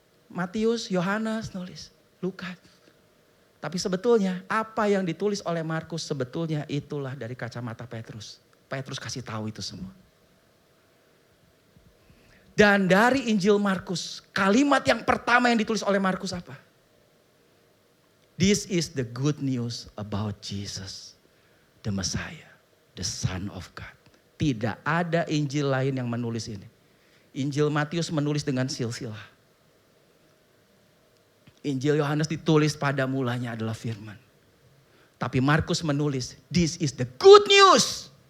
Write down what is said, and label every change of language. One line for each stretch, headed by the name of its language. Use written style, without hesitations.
Indonesian: Matius, Yohanes nulis. Lukas. Tapi sebetulnya apa yang ditulis oleh Markus sebetulnya itulah dari kacamata Petrus. Petrus kasih tahu itu semua. Dan dari Injil Markus, kalimat yang pertama yang ditulis oleh Markus apa?
English: This is the good news about Jesus, the Messiah, the Son of God.
Indonesian: Tidak ada Injil lain yang menulis ini. Injil Matius menulis dengan silsilah. Injil Yohanes ditulis pada mulanya adalah firman. Tapi Markus menulis,
English: this is the good news.